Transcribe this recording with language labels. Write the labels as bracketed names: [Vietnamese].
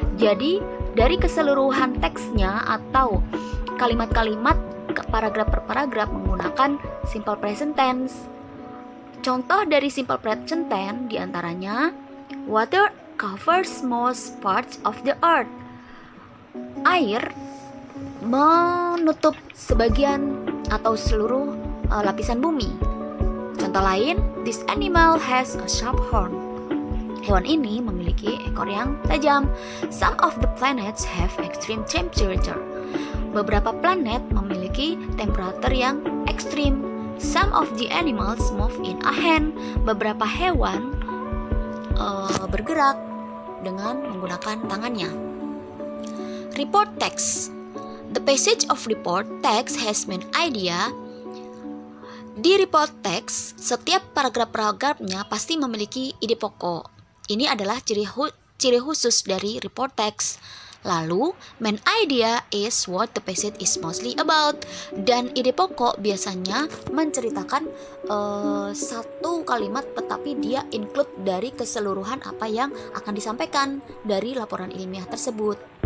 [Indonesian] Jadi dari keseluruhan teksnya atau kalimat-kalimat paragraf per paragraf menggunakan simple present tense. Contoh dari simple present tense diantaranya, [English] water covers most parts of the earth. [Indonesian] Air menutup sebagian atau seluruh lapisan bumi. Contoh lain, [English] this animal has a sharp horn. [Indonesian] Hewan ini memiliki ekor yang tajam. [English] Some of the planets have extreme temperature. [Indonesian] Beberapa planet memiliki temperatur yang ekstrim. [English] Some of the animals move in a hand. [Indonesian] Beberapa hewan bergerak dengan menggunakan tangannya. [English] Report text. The passage of report text has main idea. [Indonesian] Di report text, setiap paragraf-paragrafnya pasti memiliki ide pokok. Ini adalah ciri khusus dari report text. Lalu, [English] main idea is what the passage is mostly about. [Indonesian] Dan ide pokok biasanya menceritakan satu kalimat, tetapi dia include dari keseluruhan apa yang akan disampaikan dari laporan ilmiah tersebut.